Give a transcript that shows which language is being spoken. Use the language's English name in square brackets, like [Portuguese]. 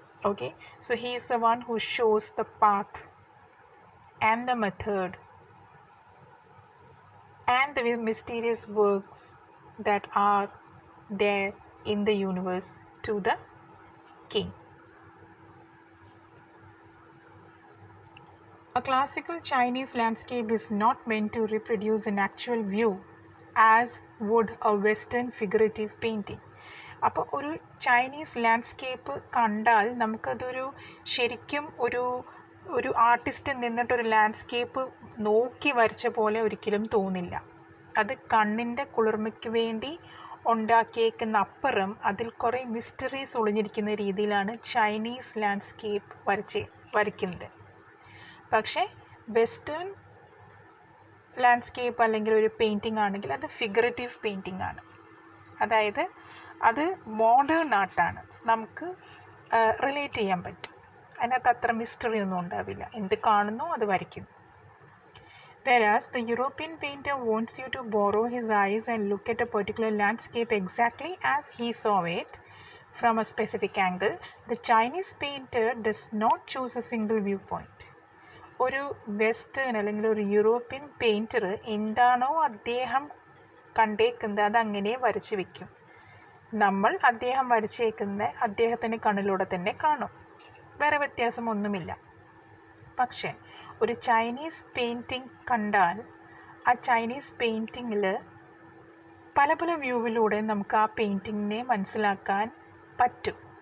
[English] Okay, so he is the one who shows the path and the method and the mysterious works that are there in the universe to the king. A classical Chinese landscape is not meant to reproduce an actual view as would a Western figurative painting. [Malayalam] അപ്പോൾ ഒരു Chinese landscape കണ്ടാൽ നമുക്കതൊരു ശരിക്കും ഒരു artist നിന്നിട്ടൊരു landscape നോക്കി വരച്ച പോലെ ഒരിക്കലും തോന്നില്ല. അത് കണ്ണിൻ്റെ കുളിർമയ്ക്ക് വേണ്ടി ഉണ്ടാക്കിയേക്കുന്ന അപ്പുറം അതിൽ കുറേ മിസ്റ്ററീസ് ഒളിഞ്ഞിരിക്കുന്ന രീതിയിലാണ് ചൈനീസ് ലാൻഡ്സ്കേപ്പ് വരയ്ക്കുന്നത്. പക്ഷേ വെസ്റ്റേൺ ലാൻഡ്സ്കേപ്പ് അല്ലെങ്കിൽ ഒരു പെയിൻറ്റിംഗ് ആണെങ്കിൽ അത് ഫിഗറേറ്റീവ് പെയിൻറ്റിംഗ് ആണ്. അതായത് അത് മോഡേൺ ആർട്ടാണ്, നമുക്ക് റിലേറ്റ് ചെയ്യാൻ പറ്റും. അതിനകത്ത് അത്ര മിസ്റ്ററി ഒന്നും ഉണ്ടാവില്ല, എന്ത് കാണുന്നോ അത് വരയ്ക്കുന്നു. [English] Whereas the European painter wants you to borrow his eyes and look at a particular landscape exactly as he saw it from a specific angle, the Chinese painter does not choose a single viewpoint. [Malayalam] ഒരു western അല്ലെങ്കിൽ ഒരു European painter എന്താണോ അദ്ദേഹം കണ്ടേക്കുന്നത് അതങ്ങനെ വരച്ച് വയ്ക്കും. നമ്മൾ അദ്ദേഹം വരച്ചേക്കുന്ന അദ്ദേഹത്തിൻ്റെ കണ്ണിലൂടെ തന്നെ കാണും, വേറെ വ്യത്യാസമൊന്നുമില്ല. പക്ഷേ ഒരു ചൈനീസ് പെയിൻറ്റിംഗ് കണ്ടാൽ ആ ചൈനീസ് പെയിൻറ്റിങ്ങിൽ പല പല വ്യൂവിലൂടെ നമുക്ക് ആ പെയിൻറ്റിങ്ങിനെ മനസ്സിലാക്കാൻ പറ്റും.